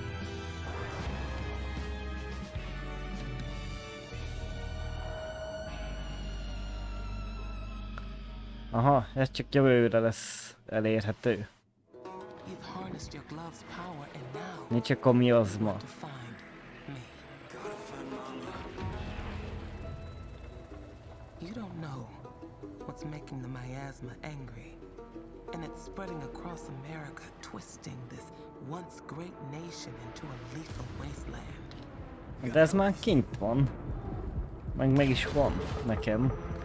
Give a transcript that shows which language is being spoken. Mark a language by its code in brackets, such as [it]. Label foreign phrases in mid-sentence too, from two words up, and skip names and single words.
[hu] Aha, ez csak jövőre lesz elérhető. Nincs csak a miazma. [en] What's making the miasma angry. And it's spreading across America, twisting this once great nation into a lethal wasteland. [hu] De ez már kint van. Meg is van nekem.